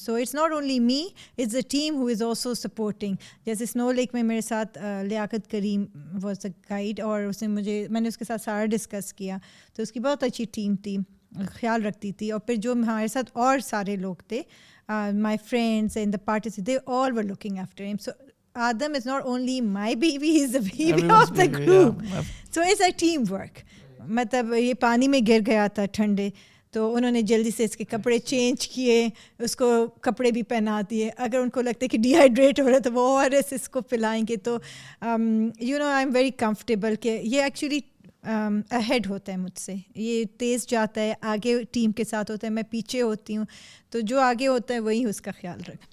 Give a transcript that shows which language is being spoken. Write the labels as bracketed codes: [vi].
[en] So it's not only me, it's a team who is also supporting. [ur] جیسے سنو leak میں میرے ساتھ لیاقت کریم [en] was a guide, [ur] اور اس نے میں نے اس کے ساتھ سارا ڈسکس کیا, تو اس کی بہت اچھی ٹیم تھی, خیال رکھتی تھی. اور پھر جو ہمارے ساتھ اور سارے لوگ تھے, [en] My friends and the parties, they all were looking after him. So Adam is not only my baby, he's the baby of the group. So it's a team work. [ur] مطلب یہ پانی میں گر گیا تھا ٹھنڈے, تو انہوں نے جلدی سے اس کے کپڑے چینج کیے, اس کو کپڑے بھی پہنا دیے. اگر ان کو لگتا ہے کہ ڈی ہائیڈریٹ ہو رہا ہے تو وہ ORS اس کو پلائیں گے. تو [en] I am very comfortable [ur] کہ یہ ایکچولی اہیڈ ہوتا ہے مجھ سے, یہ تیز جاتا ہے, آگے ٹیم کے ساتھ ہوتا ہے, میں پیچھے ہوتی ہوں, تو جو آگے ہوتا ہے وہی اس کا خیال رکھے.